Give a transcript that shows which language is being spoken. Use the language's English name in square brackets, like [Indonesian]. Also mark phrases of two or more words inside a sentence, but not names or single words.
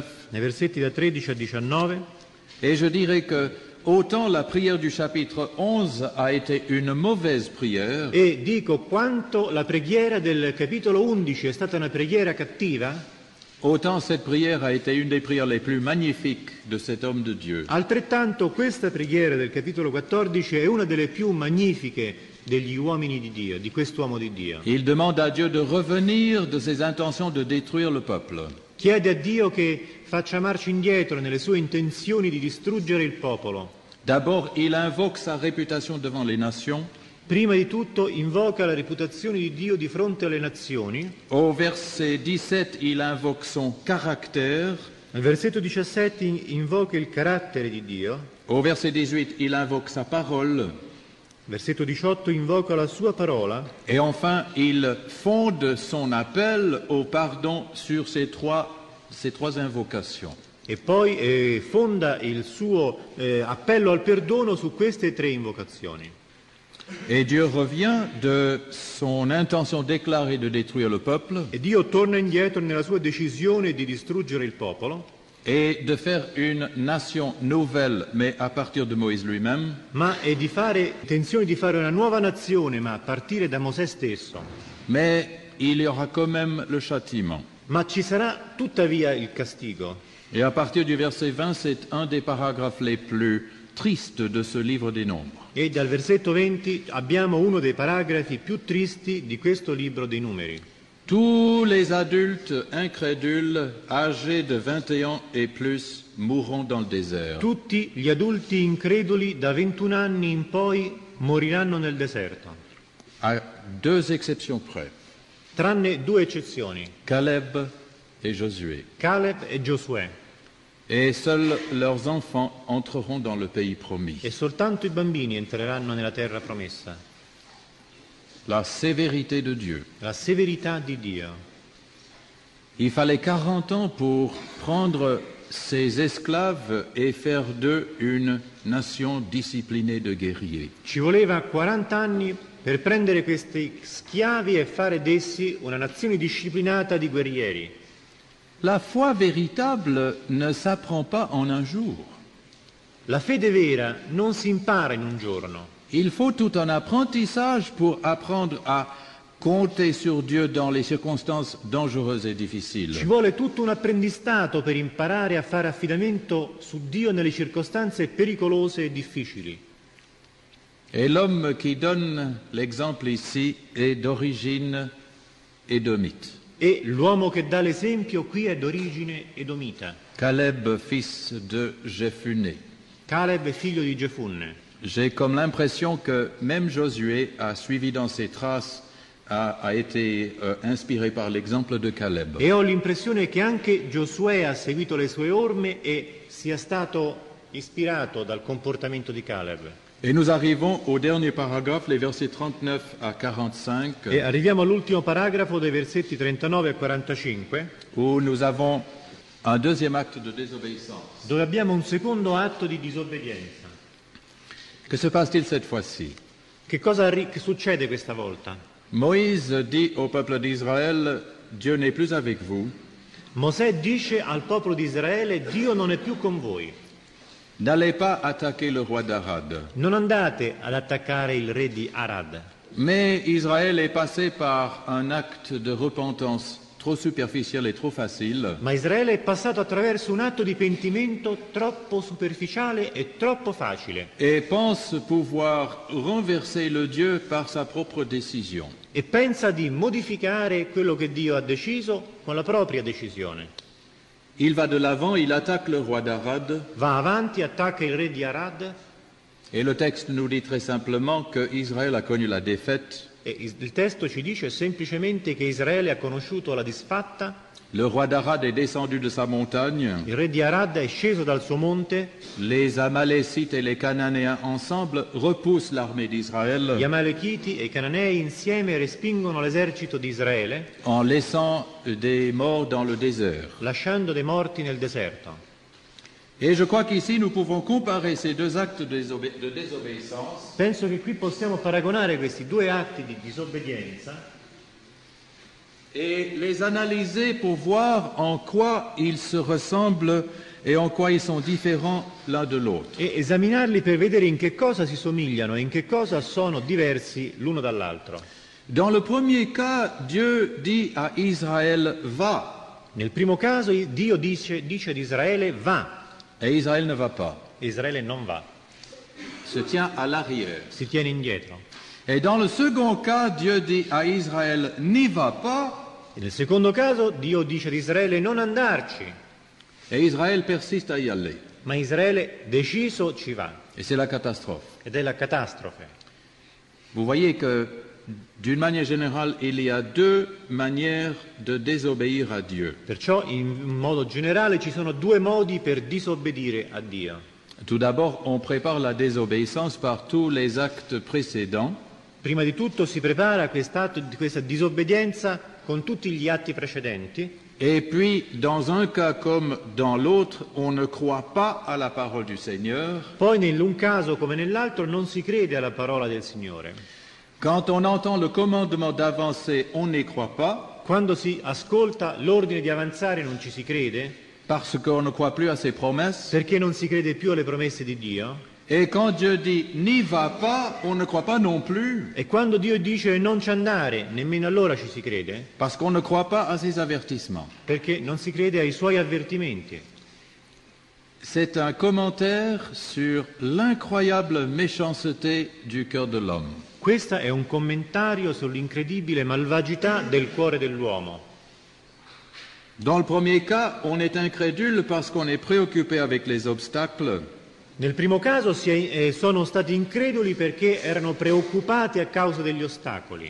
[Italian] nei versetti da 13 a 19. [French] Et je dirais que autant la prière du chapitre 11 a été une mauvaise prière, [Italian] E dico quanto la preghiera del capitolo 11 è stata una preghiera cattiva, [French] autant cette prière a été une des prières les plus magnifiques de cet homme de Dieu. [Italian] altrettanto questa preghiera del capitolo 14 è una delle più magnifiche degli uomini di Dio, di quest'uomo di Dio. [French] Il demande à Dieu de revenir de ses intentions de détruire le peuple. [Italian] Chiede a Dio che faccia marcia indietro nelle sue intenzioni di distruggere il popolo. [French] D'abord, il invoque sa réputation devant les nations. [Italian] Prima di tutto invoca la reputazione di Dio di fronte alle nazioni. [French] Au verset 17, il invoque son caractère. [Italian] Nel versetto 17 invoca il carattere di Dio, [French] Au verset 18, il invoque sa parole. [Italian] versetto 18 invoca la sua parola [French] Et enfin, il fonde son appel au pardon sur ces trois invocations. [Italian] e poi fonda il suo appello al perdono su queste tre invocazioni. [French] Et Dieu revient de son intention déclarée de détruire le peuple [Italian] E Dio torna indietro nella sua decisione di distruggere il popolo, [French] et de faire une nation nouvelle, mais à partir de Moïse lui-même. [Italian] ma è di fare intenzione di fare una nuova nazione, ma a partire da Mosè stesso. [French] Mais il y aura quand même le châtiment. [Italian] Ma ci sarà tuttavia il castigo. [French] Et à partir du verset 20, c'est un des paragraphes les plus tristes de ce livre des Nombres. [Italian] E dal versetto 20 abbiamo uno dei paragrafi più tristi di questo libro dei numeri. [French] Tous les adultes incrédules âgés de 21 et plus mourront dans le désert. [Italian] Tutti gli adulti increduli da 21 anni in poi moriranno nel deserto, [French] À deux exceptions près, [Italian] tranne due eccezioni, [French] Caleb et Josué. [Italian] Caleb e Giosuè, [French] Et seuls leurs enfants entreront dans le pays promis. [Italian] e soltanto i bambini entreranno nella terra promessa. [French] La sévérité de Dieu. [Italian] La severità di Dio. [French] Il fallait 40 ans pour prendre ces esclaves et faire d'eux une nation disciplinée de guerriers. [Italian] Ci voleva 40 anni per prendere questi schiavi e fare d'essi una nazione disciplinata di guerrieri. [French] La foi véritable ne s'apprend pas en un jour. [Italian] La fede vera non si impara in un giorno. [French] Il faut tout un apprentissage pour apprendre à compter sur Dieu dans les circonstances dangereuses et difficiles. [Italian] Ci vuole tutto un apprendistato per imparare a fare affidamento su Dio nelle circostanze pericolose e difficili. [French] Et l'homme qui donne l'exemple ici est d'origine édomite. [Italian] E l'uomo che dà l'esempio qui è d'origine edomita. [French] Caleb, fils de Jephuné. [Italian] Caleb è figlio di Gefunne. [French] J'ai comme l'impression que même Josué a suivi dans ses traces, a été inspiré par l'exemple de Caleb. [Italian] E ho l'impressione che anche Giosuè ha seguito le sue orme e sia stato ispirato dal comportamento di Caleb. [French] Et nous arrivons au dernier paragraphe, les versets 39 à 45, [Italian] E arriviamo all'ultimo paragrafo dei versetti 39 e 45, [French] où nous avons un deuxième acte de désobéissance. [Italian] dove abbiamo un secondo atto di disobbedienza. [French] Que se passe-t-il cette fois-ci? [Italian] Che succede questa volta? [French] Moïse dit au peuple d'Israël, Dieu n'est plus avec vous, [Italian] Mosè dice al popolo di Israele: Dio non è più con voi. [French] n'allez pas attaquer le roi d'Arad. [Italian] Non andate ad attaccare il re di Arad. [French] Mais Israël est passé par un acte de repentance trop superficiel et trop facile. [Italian] Ma Israele è passato attraverso un atto di pentimento troppo superficiale e troppo facile [French] Et pense pouvoir renverser le Dieu par sa propre décision. [Italian] e pensa di modificare quello che Dio ha deciso con la propria decisione. [French] Il va de l'avant, il attaque le roi d'Arad, [Italian] Va avanti, attacca il re di Arad [French] et le texte nous dit très simplement que Israël a connu la défaite. [Italian] e il testo ci dice semplicemente che Israele ha conosciuto la disfatta. [French] Le roi d'Arad est descendu de sa montagne, [Italian] Il re di Arad è sceso dal suo monte, [French] les Amalécites et les Cananéens ensemble repoussent l'armée [Italian] gli [French] d'Israël [Italian] Amalekiti e i Cananei insieme respingono l'esercito di Israele, [French] en laissant des morts dans le désert. [Italian] lasciando dei morti nel deserto. [French] Et je crois qu'ici nous pouvons comparer ces deux actes de désobéissance [Italian] Penso che qui possiamo paragonare questi due atti di disobbedienza [French] et les analyser pour voir en quoi ils se ressemblent et en quoi ils sont différents l'un de l'autre. [Italian] e esaminarli per vedere in che cosa si somigliano e in che cosa sono diversi l'uno dall'altro. [French] Dans le premier cas, Dieu dit à Israël, va, [Italian] Nel primo caso Dio dice ad Israele: va, [French] et Israël ne va pas, [Italian] e Israele non va, [French] se tient à l'arrière. [Italian] si tiene indietro. [French] Et dans le second cas, Dieu dit à Israël, n'y va pas, [Italian] E nel secondo caso Dio dice ad Israele: non andarci, [French] et Israël persiste à y aller. [Italian] ma Israele deciso ci va, [French] Et c'est la catastrophe. [Italian] ed è la catastrofe. [French] Vous voyez que d'une manière générale, il y a deux manières de désobéir à Dieu. [Italian] Perciò in modo generale ci sono due modi per disobbedire a Dio. [French] Tout d'abord, on prépare la désobéissance par tous les actes précédents. [Italian] Prima di tutto si prepara questa disobbedienza con tutti gli atti precedenti. [French] Et puis, dans un cas comme dans l'autre, on ne croit pas à la parole du Seigneur. [Italian] Poi nell'un caso come nell'altro non si crede alla parola del Signore. [French] Quand on entend le commandement d'avancer, on n'y croit pas, [Italian] Quando si ascolta l'ordine di avanzare non ci si crede, [French] parce qu'on ne croit plus à ses promesses. [Italian] perché non si crede più alle promesse di Dio. [French] Et quand Dieu dit « n'y va pas », on ne croit pas non plus, [Italian] E quando Dio dice non ci andare, nemmeno allora ci si crede, [French] parce qu'on ne croit pas à ses avertissements. [Italian] perché non si crede ai suoi avvertimenti. [French] C'est un commentaire sur l'incroyable méchanceté du cœur de l'homme. [Italian] Questo è un commentario sull'incredibile malvagità del cuore dell'uomo. [French] Dans le premier cas, on est incrédule parce qu'on est préoccupé avec les obstacles. [Italian] Nel primo caso sono stati increduli perché erano preoccupati a causa degli ostacoli.